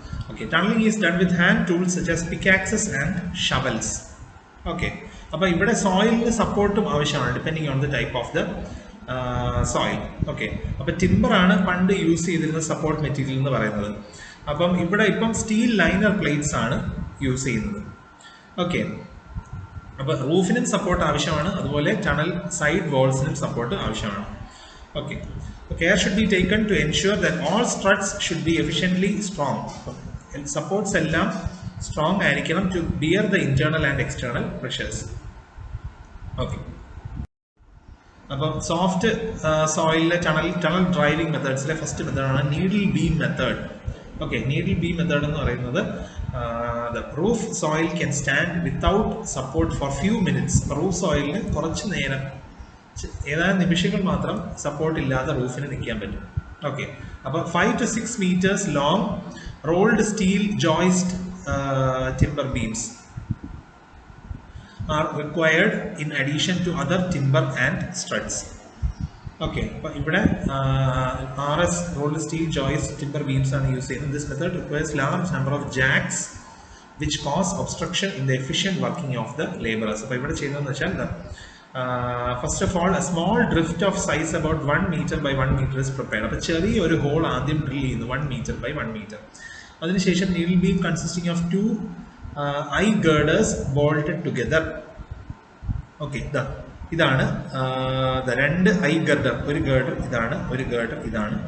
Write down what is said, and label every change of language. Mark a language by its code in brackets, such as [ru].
[en] Okay, tunneling is done with hand tools such as pickaxes and shovels. [ml] Okay, അപ്പോൾ ഇവിടെ സോയിലിന് സപ്പോർട്ടും ആവശ്യമാണ് [en] Depending on the type of the soil. [ml] Okay, അപ്പോൾ ടിമ്പറാണ് പണ്ട് use ചെയ്തിരുന്ന support material എന്ന് പറയുന്നത്. അപ്പം ഇവിടെ ഇപ്പം സ്റ്റീൽ ലൈനർ പ്ലേറ്റ്സ് ആണ് യൂസ് ചെയ്യുന്നത്. ഓക്കെ, അപ്പോൾ റൂഫിനും സപ്പോർട്ട് ആവശ്യമാണ്, അതുപോലെ ടണൽ സൈഡ് വാൾസിനും സപ്പോർട്ട് ആവശ്യമാണ്. [en] Okay, care should be taken to ensure that all struts should be efficiently strong. Supports എല്ലാം strong ആയിരിക്കണം to bear the internal and external pressures. [ml] Okay, അപ്പം soft സോയിലിലെ tunnel driving മെത്തേഡ്സിലെ first മെത്തേഡാണ് needle beam method. [en] okay, needle beam method [ml] എന്ന് പറയുന്നത് [en] The roof soil can stand without support for few minutes. [ml] Roof സോയിലിന് കുറച്ച് നേരം, ഏതാനും നിമിഷങ്ങൾ മാത്രം സപ്പോർട്ട് ഇല്ലാതെ റൂഫിന് നിൽക്കാൻ പറ്റും. [en] Okay, അപ്പോൾ 5 to 6 meters long rolled steel joist timber beams are required in addition to other timber and struts. Okay, അപ്പോൾ ഇവിടെ RS rolled steel joist timber beams [ml] ആണ് യൂസ് ചെയ്യുന്നത്. [en] This method requires large number of jacks which cause obstruction in the efficient working of the laborers. [ml] അപ്പോൾ ഇവിടെ ചെയ്യുന്നതെന്ന് വെച്ചാൽ [en] First of all a small drift of size about 1 meter by 1 meter is prepared. [ml] അപ്പോൾ ചെറിയൊരു whole ആദ്യം drill ചെയ്യുന്നു [en] 1 meter by 1 meter. അതിനുശേഷം needle beam consisting of 2 eye girders bolted together. [ml] Okay, ഇതാണ് രണ്ട് ഐ ഗർഡർ, ഒരു ഗേർഡർ ഇതാണ്, ഒരു ഗേർഡർ ഇതാണ്.